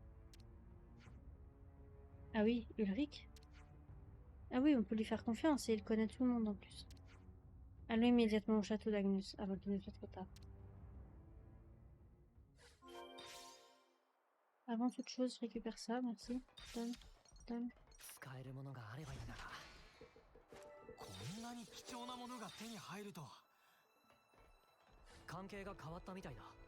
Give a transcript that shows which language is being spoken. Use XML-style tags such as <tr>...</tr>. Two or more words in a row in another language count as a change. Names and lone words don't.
<fr>Ah oui, Ulrich? Ah oui, on peut lui faire confiance et il connaît tout le monde en plus. Allons immédiatement au château d'Agnus avant qu'il ne soit trop tard. Avant toute chose, je récupère ça, merci. Donne, donne.</fr> <ja>使えるものがあればいいな。こんなに貴重なものが手に入るとは。関係が変わったみたいだ。</ja>